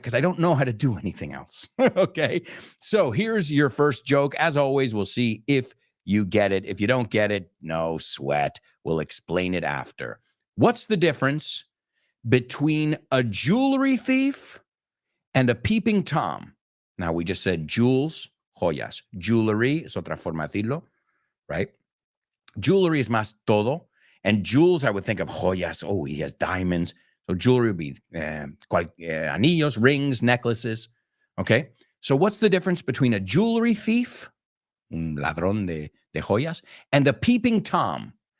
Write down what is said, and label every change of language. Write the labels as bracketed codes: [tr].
[en] Because I don't know how to do anything else, okay? So here's your first joke. As always, we'll see if you get it. If you don't get it, no sweat. We'll explain it after. What's the difference between a jewelry thief and a peeping Tom? Now, we just said jewels, joyas. [es] Jewelry es otra forma de decirlo, right? [en] Jewelry is más todo. And jewels, I would think of joyas. Oh, he has diamonds. So jewelry would be anillos, rings, necklaces. Okay? So what's the difference between a jewelry thief, [es] un ladrón de joyas, [en] and a peeping Tom?